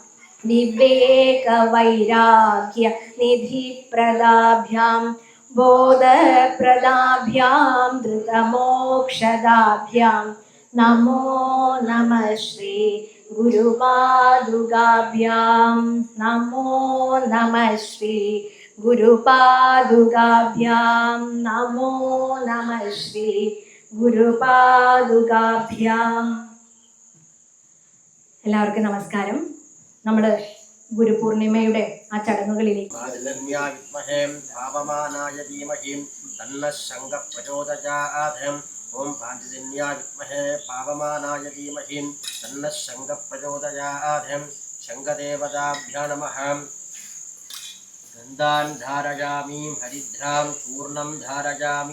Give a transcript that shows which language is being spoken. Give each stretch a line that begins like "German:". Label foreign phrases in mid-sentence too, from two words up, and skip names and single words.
Sanskrit: विवेकवैराग्य निधिप्रदाभ्यां बोधप्रदाभ्यां धृतमोक्षदाभ्यां नमो नमः श्री गुरुपादुकाभ्यां नमो नमः श्री गुरुपादुकाभ्यां नमो नमः श्री गुरुपादुकाभ्यां.
Malayalam: എല്ലാവർക്കും നമസ്കാരം. നമ്മൾ ഗുരുപൂർണിമയുടെ ആ ചടങ്ങുകളിലേക്ക്
Sanskrit: ओम पांचजन्याय विद्महे पावमानाय धीमहि तन्नः शङ्खः प्रचोदयात्. शङ्खदेवताभ्यो नमः. गन्धान् धारयामि, हरिद्रां चूर्णं धारयामि.